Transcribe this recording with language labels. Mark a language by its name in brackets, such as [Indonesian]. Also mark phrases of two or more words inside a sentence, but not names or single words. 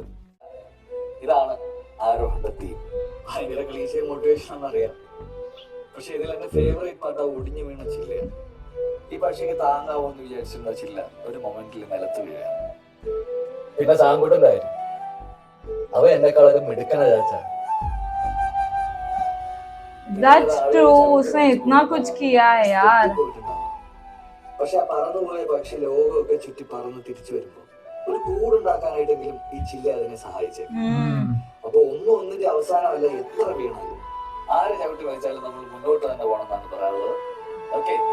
[Malayalam] ഇതാണ് ആരോഹണ തീം. ഭയങ്കര [English] cliché motivation [Malayalam] ആണെന്നറിയാം. പക്ഷെ ഇതിൽ എന്റെ ഫേവറേറ്റ് പാട്ട് ഒടിഞ്ഞു വീണ ചില്ലയാണ്. ഈ പക്ഷിക്ക് താങ്ങാവോന്ന് വിചാരിച്ചിരുന്ന ചില്ല ഒരു മൊമെന്റിൽ നിലത്ത് വീഴാണ്. പിന്നെ സാങ്കുട്ടന്റെ കാര്യം, അവ എന്നെക്കാളൊക്കെ മിടുക്കന ചാച്ച. [English] That's true. [Hindi] उसने इतना कुछ किया है यार. [Malayalam] പക്ഷെ ആ പറന്നുപോയ പക്ഷി ലോകമൊക്കെ ചുറ്റി പറന്ന് തിരിച്ചു വരുമ്പോ ഒരു കൂടുണ്ടാക്കാനായിട്ടെങ്കിലും ഈ ചില്ല അതിനെ സഹായിച്ചേക്കും. അപ്പൊ ഒന്നിന്റെ അവസാനമല്ല, എത്ര വീണാലും ആരെ ചവിട്ടി വായിച്ചാലും നമ്മൾ മുന്നോട്ട് തന്നെ പോകണം എന്നാണ് പറയാറുള്ളത്. ഓക്കെ